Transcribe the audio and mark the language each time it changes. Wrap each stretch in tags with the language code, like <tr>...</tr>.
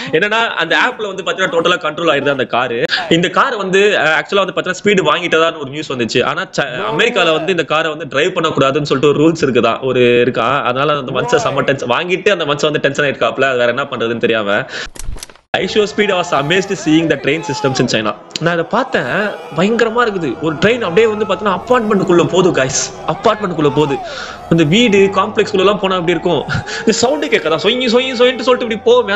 <ta>என்னன்னா அந்த ஆப்ல வந்து பாத்தீங்கன்னா டோட்டலா கண்ட்ரோல் ஆயிருது அந்த காரு. இந்த கார் வந்து ஆக்சுவலா வந்து பாத்தீங்கன்னா ஸ்பீடு வாங்கிட்டதான்னு ஒரு நியூஸ் வந்துச்சு. ஆனா அமெரிக்கால வந்து இந்த காரை வந்து டிரைவ் பண்ண கூடாதுன்னு சொல்லிட்டு ஒரு ரூல்ஸ் இருக்குதா ஒரு இருக்கா. அதனால அந்த மனுஷன் செம்ம டென்ஷன் வாங்கிட்டு அந்த மனுஷன் வந்து டென்ஷன் ஆயிருக்காப்ல. வேற என்ன பண்றதுன்னு தெரியாம.</ta> <en>iShowSpeed was amazed seeing the train systems in China.</en> <ta>நான் இதை பார்த்தேன், பயங்கரமா இருக்குது. ஒரு ட்ரெயின் அப்படியே வந்து பார்த்தீங்கன்னா அப்பார்ட்மெண்ட்டுக்குள்ள போகுது கைஸ், அப்பார்ட்மெண்ட்டுக்குள்ள போகுது. அந்த வீடு காம்ப்ளெக்ஸ்குள்ள எல்லாம் போனா அப்படி இருக்கும். இந்த சவுண்டு கேட்காதா, சொங்கி சொல்லிட்டு இப்படி போகும்.</ta>